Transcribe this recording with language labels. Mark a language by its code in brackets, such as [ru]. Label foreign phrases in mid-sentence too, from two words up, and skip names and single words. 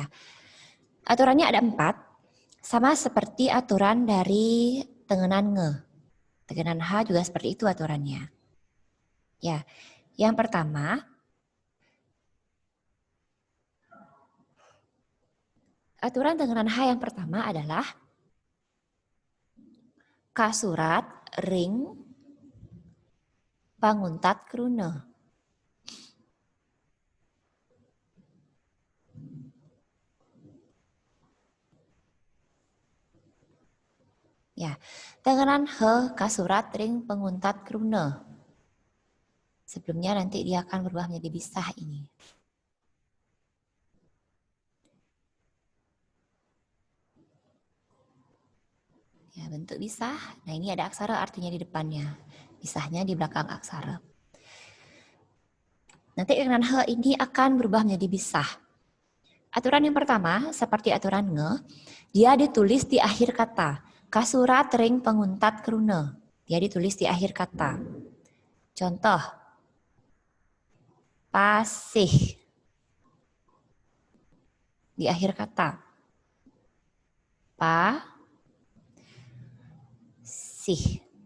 [id] Aturannya ada 4, sama seperti aturan dari tenganan nge. Tenganan H juga seperti itu aturannya. Ya, yang pertama, aturan tenganan H yang pertama adalah [ban] kasurat ring panguntat kruna. [id] Ya, tenganan he [ban] kasurat ring penguntat kruna. [id] Sebelumnya nanti dia akan berubah menjadi bisah ini. Ya, bentuk bisah. Nah, ini ada aksara artinya di depannya. Bisahnya di belakang aksara. Nanti tenganan he ini akan berubah menjadi bisah. Aturan yang pertama, seperti aturan nge, dia ditulis di akhir kata. [ban] Kasurat ring penguntat kruna. [id] Dia ditulis di akhir kata. Contoh. Pasih. Di akhir kata. Sih.